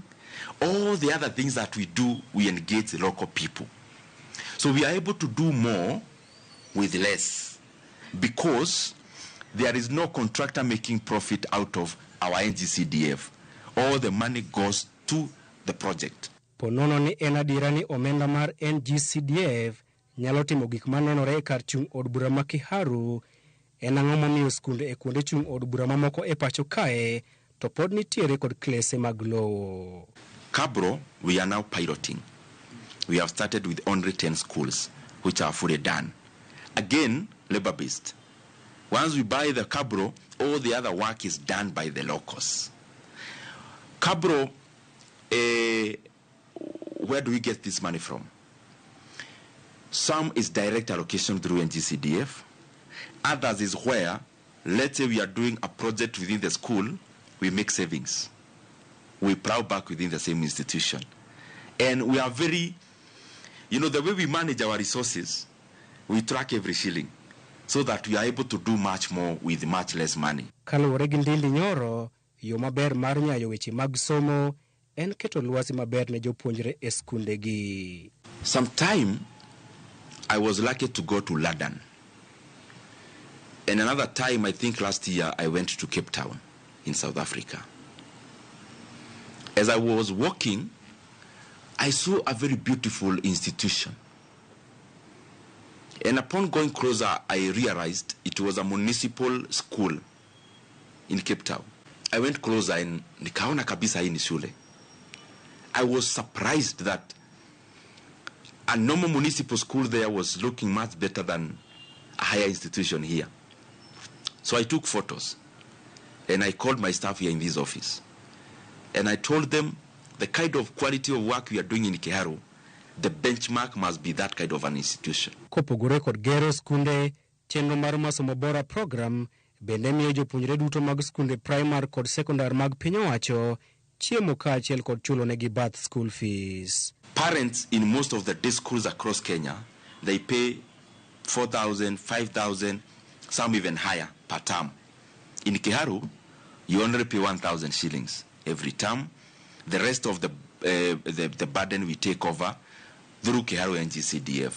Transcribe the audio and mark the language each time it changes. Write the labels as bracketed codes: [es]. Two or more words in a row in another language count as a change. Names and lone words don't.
[en] All the other things that we do, we engage the local people. So we are able to do more with less, because there is no contractor making profit out of our NGCDF. All the money goes to the project. [luo] Ponono ni en adiera ni omenda mar NGCDF nyalo timo gik manenore e kar chung' od bura ma Kiharu. En ang'o momiyo skunde e kuonde chung' od bura mamoko e pacho kae to pod nitiere kod klese mag lowo. [en] Kabro, we are now piloting. We have started with only 10 schools, which are fully done. Again, labor-based. Once we buy the Kabro, all the other work is done by the locals. Kabro, where do we get this money from? Some is direct allocation through NGCDF. Others is where, let's say we are doing a project within the school, we make savings. We plow back within the same institution. And we are very, you know, the way we manage our resources, we track every shilling so that we are able to do much more with much less money. [luo] Kaluwore gi Ndindi Nyoro, yo maber mar nyayo weche mag somo en keto lwasi maber ne jopuonjre e skunde gi. [en] Sometime I was lucky to go to London. And another time, I think last year, I went to Cape Town in South Africa. As I was walking, I saw a very beautiful institution. And upon going closer, I realized it was a municipal school in Cape Town. I went closer and [sw] nikaona kabisa hii ni shule. [en] I was surprised that a normal municipal school there was looking much better than a higher institution here. So I took photos and I called my staff here in this office. And I told them the kind of quality of work we are doing in Kiharu, the benchmark must be that kind of an institution. [luo] Kopogore kod gero skunde, chenro mar masomo bora program bende miyo jopuonjre duto mag skunde primary kod secondary mag piny owacho chiemo kaachiel kod chulo negi bath [en] school fees. Parents in most of the day schools across Kenya, they pay 4,000, 5,000, some even higher per term. In Kiharu, you only pay 1,000 shillings every term. The rest of the burden we take over through Kiharu NGCDF.